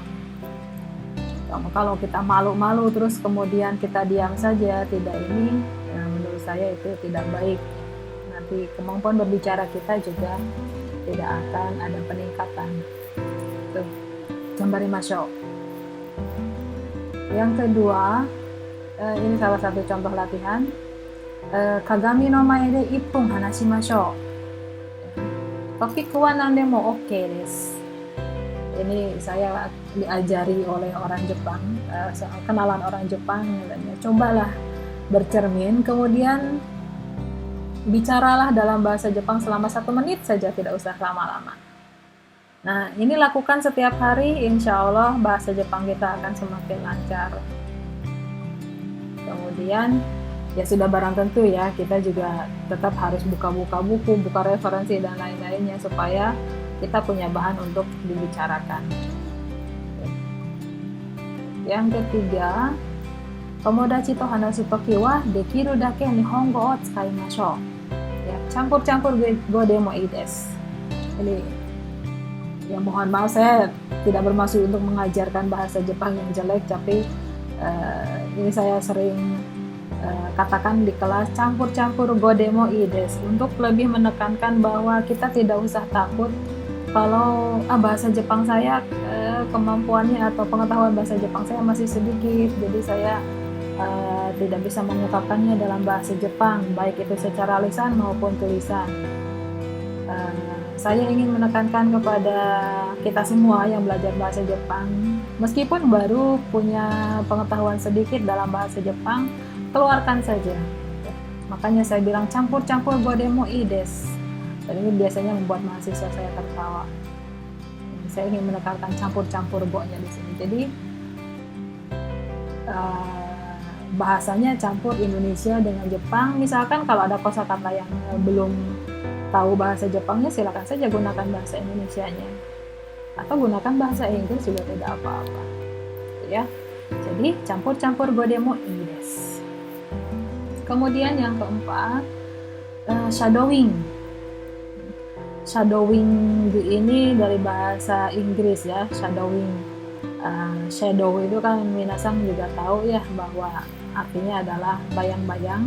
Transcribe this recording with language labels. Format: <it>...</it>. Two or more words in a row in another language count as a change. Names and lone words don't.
<id>Kalau kita malu-malu terus kemudian kita diam saja, tidak ini, menurut saya itu tidak baik. Nanti kemampuan berbicara kita juga tidak akan ada peningkatan. Tuh, gambarimashou. Yang kedua, ini salah satu contoh latihan.</id> <ja>鏡の前で 1分話しましょう. トピックは何でもOKです.</ja> <id>Ini saya diajari oleh orang Jepang, kenalan orang Jepang. Cobalah bercermin, kemudian bicaralah dalam bahasa Jepang selama 1 menit saja, tidak usah lama-lama. Nah, ini lakukan setiap hari,</id> <ar>إن شاء الله</ar> <id>bahasa Jepang kita akan semakin lancar. Kemudian, ya sudah barang tentu ya, kita juga tetap harus buka-buka buku, buka referensi dan lain-lainnya, supaya kita punya bahan untuk dibicarakan. Yang ketiga,</id> <ja>友達と話す時はできるだけ日本語を使いましょう. Ya, campur-campur 語でもいいです.</ja> <id>Ini ya mohon maaf, saya tidak bermaksud untuk mengajarkan bahasa Jepang yang jelek, tapi ini saya sering katakan di kelas, campur-campur</id> <ja>語でもいいです,</ja> <id>untuk lebih menekankan bahwa kita tidak usah takut kalau bahasa Jepang saya, kemampuannya atau pengetahuan bahasa Jepang saya masih sedikit, jadi saya tidak bisa mengungkapkannya dalam bahasa Jepang, baik itu secara lisan maupun tulisan. Saya ingin menekankan kepada kita semua yang belajar bahasa Jepang, meskipun baru punya pengetahuan sedikit dalam bahasa Jepang, keluarkan saja. Makanya saya bilang campur-campur</id> <ja>語でもいいです.</ja> <id>Dan ini biasanya membuat mahasiswa saya tertawa. Saya ingin menekankan campur-campur go-nya di sini. Jadi bahasanya campur Indonesia dengan Jepang. Misalkan kalau ada kosakata yang belum tahu bahasa Jepangnya, silakan saja gunakan bahasa Indonesianya, atau gunakan bahasa Inggris juga tidak apa-apa ya. Jadi campur-campur</id> <ja>語でもいいです.</ja> <id>Kemudian yang keempat, shadowing. Shadowing ini dari bahasa Inggris ya, shadowing. Shadow itu kan minasan juga tahu ya, bahwa artinya adalah bayang-bayang.</id>